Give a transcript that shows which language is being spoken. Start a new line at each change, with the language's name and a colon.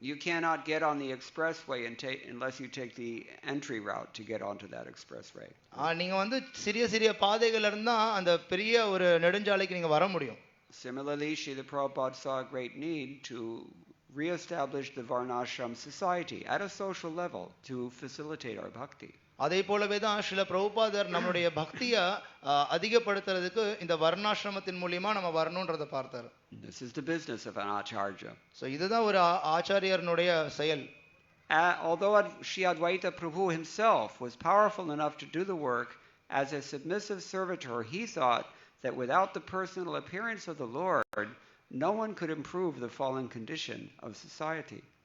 English: You cannot get on the expressway unless you take the entry route to get onto that expressway.
Tamil: நீங்க சிறிய சிறிய பாதைகள் இருந்தா அந்த பெரிய ஒரு நெடுஞ்சாலைக்கு நீங்க வர முடியும்.
English: Similarly, Srila Prabhupada saw a great need to re-establish the Varnashram society at a social level to facilitate our bhakti.
Tamil: அதே போலவே தான் ஸ்ரீல பிரபுபாதர் நம்மளுடைய பக்தியை அதிகப்படுத்துறதுக்கு இந்த வர்ணாசிரமத்தின் மூலமா நம்ம வரணும்ன்றதை பார்த்தார்.
English: This is the business of an acharya.
Tamil: So இதுதான் ஒரு ஆச்சாரியனுடைய செயல்.
English: Although Sri Advaita Prabhu himself was powerful enough to do the work as a submissive servitor, he thought that without the personal appearance of the Lord, no one could improve the fallen condition of society.